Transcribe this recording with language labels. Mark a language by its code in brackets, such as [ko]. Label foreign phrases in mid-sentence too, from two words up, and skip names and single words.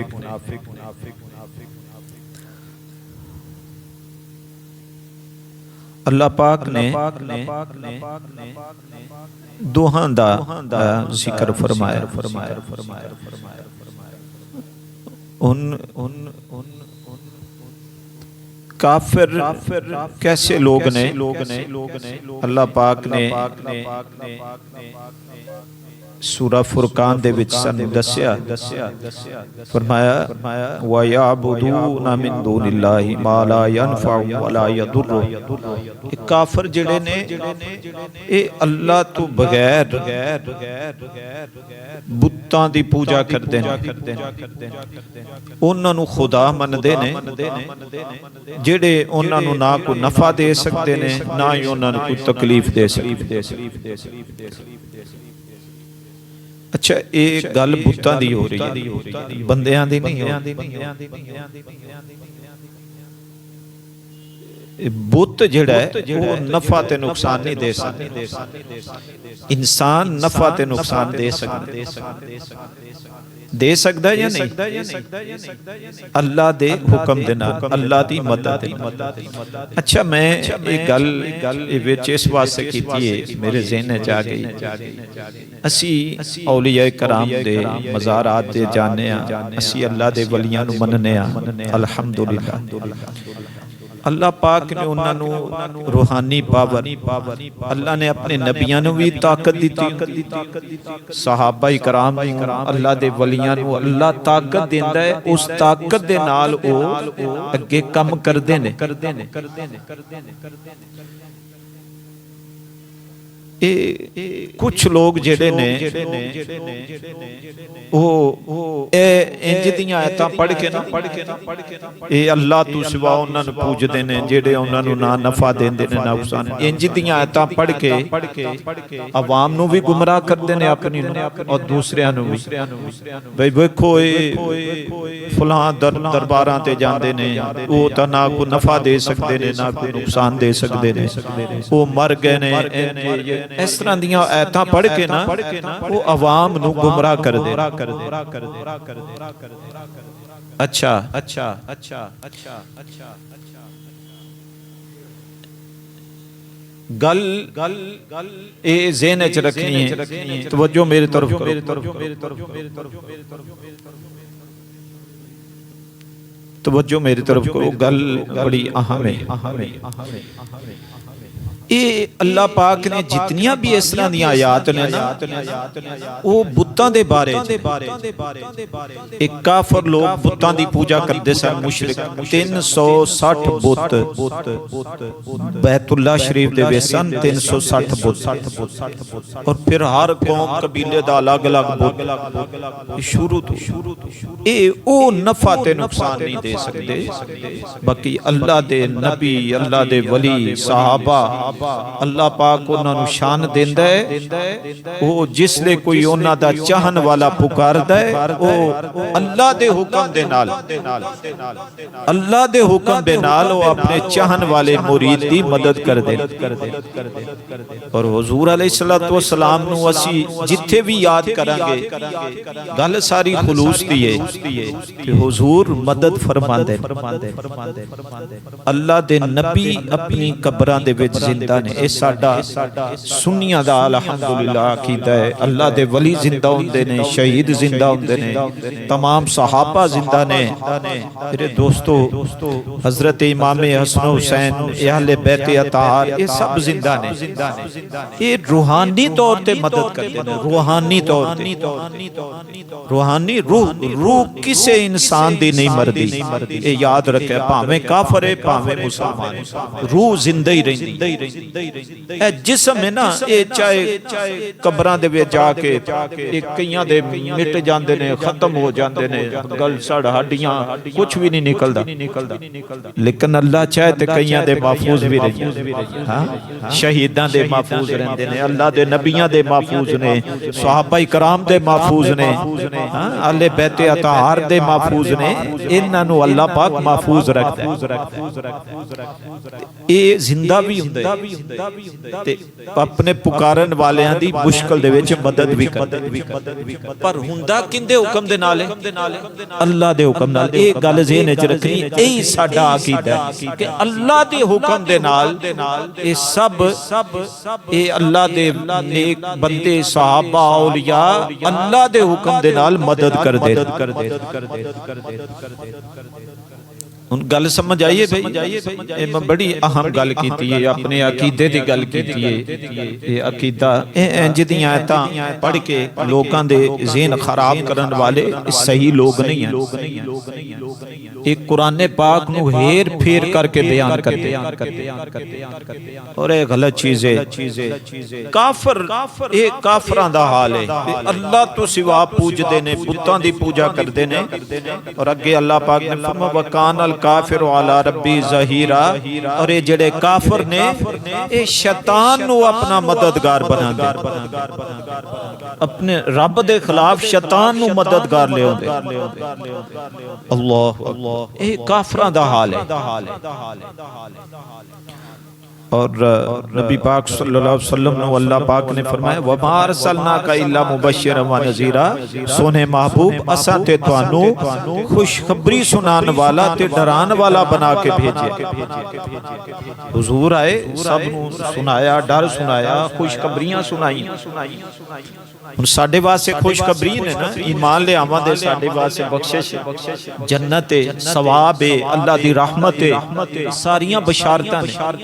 [pa] اللہ پاک نے دوہاں دا ذکر فرمایا۔ کافر کیسے لوگ نے؟ اللہ پاک نے سورہ فرقان دے وچ سانوں دسیا، فرمایا [ar] وَيَعْبُدُونَ مِن دُونِ اللَّهِ مَا لَا يَنفَعُ وَلَا يَضُرُّ۔ [pa] کافر جڑے نے اے اللہ تو بغیر بتاں دی پوجا کردے نے، انہاں نو خدا مندے نے جڑے انہاں نو نہ کوئی نفع دے سکتے نے، نہ ہی انہاں نو کوئی تکلیف دے سکتے۔ اچھا ایک گل بتاں دی ہو رہی ہے، بندیاں دی نہیں ہو۔ بت جڑا ہے وہ نفع تے نقصان نہیں دے سکتا، انسان نفع تے نقصان دے سکتا ہے یا نہیں؟ اللہ دے حکم دے نال، اللہ دی مدد دے نال۔ اچھا میں ایک گل وچ اس واسطے کیتی ہے، میرے ذہن وچ آ گئی، اسی اولیاء کرام دے مزارات دے جانے ہاں، اسی اللہ دے ولیاں نو مننے ہاں، الحمدللہ۔ اللہ پاک نے انہاں نو روحانی پاور اللہ نے اپنے نبیاں نو بھی طاقت دیتی، صحابہ کرام اللہ دے ولیاں نو اللہ طاقت دیندا ہے، اس طاقت دے نال او اگے کم کردے نے۔ کچھ لوگ جڑے نے وہ انج دیاں آیتاں پڑھ کے نا اے اللہ تو سوا انہاں نوں پوجدے نے جڑے انہاں نوں نہ نفع دیندے نے نہ نقصان، انج دیاں آیتاں پڑھ کے عوام نوں بھی گمراہ کردے نے اپنی نوں اور دوسریاں نوں بھی۔ بھئی ویکھو اے فلاں درباراں تے جاندے نے، او تا نہ کوئی نفع دے سکدے نے نہ کوئی نقصان دے سکدے نے، او مر گئے نے۔ اس طرح دیاں آیتاں پڑھ کے نا وہ عوام نو گمراہ کر دے۔ اچھا گل اے ذہن وچ رکھنی ہے، توجہ میری طرف کرو، توجہ میری طرف کرو، گل بڑی اہم ہے۔ اے اللہ پاک نے جتنیاں بھی اس طرح دی آیات نے نا وہ بتاں دے بارے ایک کافر لوگ بتاں دی پوجا کردے سن، مشرک 360 بت بیت اللہ شریف دے وچ 360 بت، اور پھر ہر قوم قبیلے دا الگ الگ بت شروع تو اے او نفع تے نقصان نہیں دے سکتے، باقی اللہ دے نبی اللہ دے ولی صحابہ اللہ پاک انہاں نوں شان دیندا ہے، او جس لے کوئی انہاں دا چاہن والا پکاردا ہے او اللہ دے حکم دے نال اللہ دے حکم دے نال او اپنے چاہن والے مرید دی مدد کر دے۔ اور حضور [ar] علیہ الصلوۃ والسلام [pa] نو اسی جتھے بھی یاد کران گے گل ساری خلوص دی ہے کہ حضور مدد فرماندے، اللہ دے نبی اپنی قبراں دے وچ زندہ نے، اے ساڈا سنیاں دا الحمدللہ عقیدہ ہے۔ اللہ دے ولی زندہ ہوندے نے، شہید زندہ ہوندے نے، تمام صحابہ زندہ نے۔ میرے دوستو حضرت امام حسن حسین اہل بیت اطہار یہ سب زندہ نے، [ur] یہ روحانی طور تے مدد کرتے ہیں، [pa] روحانی طور تے، روحانی روح کسے انسان دی نہیں مردی، یہ یاد رکھے، پاویں کافر ہے پاویں مسلمان، روح زندہ ہی رہندی۔ اے جسم ہے نا اے چاہے قبراں دے وچ جا کے کئیاں دے مٹ جاندے نے، ختم ہو جاندے نے، گل سڑ ہڈیاں کچھ بھی نہیں نکلدا، لیکن اللہ چاہے تے کئیاں دے محفوظ بھی رہندے، ہاں شہیداں دے محفوظ رہندے نے، اللہ دے نبیاں دے محفوظ نے، صحابہ کرام دے محفوظ نے، ہاں اہل بیت اطہار دے محفوظ نے، انہاں نو اللہ پاک محفوظ رکھدا ہے۔ اے زندہ بھی ہوندے تے اپنے پکارن والیاں دی مشکل دے وچ مدد بھی کردے، پر ہوندا کیندے حکم دے نال ہے؟ اللہ دے حکم نال۔ اے گل ذہن وچ رکھنی، اے ساڈا عقیدہ ہے کہ اللہ دے حکم دے نال اے سب اے اللہ دے نیک بندے صحابہ اولیاء اللہ دے حکم دے نال مدد کر دے۔ ان گل سمجھ آئیے بھئی، میں بڑی اہم گل کیتی ہے، اپنے عقیدے دی گل کیتی ہے۔ یہ عقیدہ انج دیاں آیتاں پڑھ کے لوکاں دے ذہن خراب کرن والے [ur] صحیح لوگ نہیں ہیں، [pa] ایک قرآن پاک نو ہیر پھیر کر کے [ur] بیان کرتے اور ایک غلط چیز ہے۔ [pa] کافر ایک کافراں دا حال ہے، اللہ تو سوا پوج دینے، بتاں دی پوجا کر دینے، اور اگے اللہ پاک نے فرمایا [ar] وَكَانَ الْكَافِرُ عَلَى رَبِّهِ ظَهِيرًا، [pa] اور یہ جڑے کافر نے اے شیطان نو اپنا مددگار بنا دے، اپنے رب دے خلاف شیطان نو مددگار لے ہوندے۔ اللہ اے کافراں دا حال ہے۔ اور نبی پاک [ar] صلی اللہ علیہ وسلم [pa] نے اللہ پاک نے فرمایا [ar] وَمَا أَرْسَلْنَاكَ إِلَّا مُبَشِّرًا وَنَذِيرًا، [pa] سونے محبوب اساں تے تانوں خوشخبری سنان والا تے ڈران والا بنا کے بھیجے۔ حضور آئے سب نوں سنایا، ڈر سنایا، خوشخبریاں سنائی۔ ہن ساڈے واسطے خوشخبری نے نا، ایمان لے آواں دے ساڈے واسطے بخشش جنت ہے، ثواب ہے، اللہ دی رحمت ہے، ساریاں بشارتاں نے۔